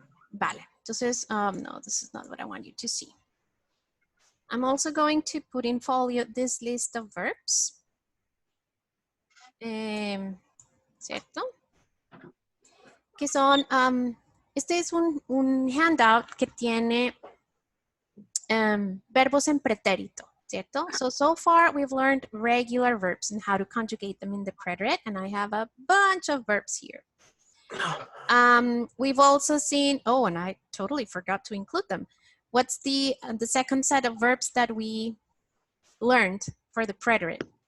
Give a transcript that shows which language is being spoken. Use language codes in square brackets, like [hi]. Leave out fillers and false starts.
[es] Vale. Entonces, no, [en] this is not what I want you to see. I'm also going to put in folio this list of verbs. [es] ¿Cierto? Que son, este es un handout que tiene verbos en pretérito, ¿cierto? [en] So far we've learned regular verbs and how to conjugate them in the preterite, and I have a bunch of verbs here. We've also seen, oh, and I totally forgot to include them. What's the second set of verbs that we learned for the preterite?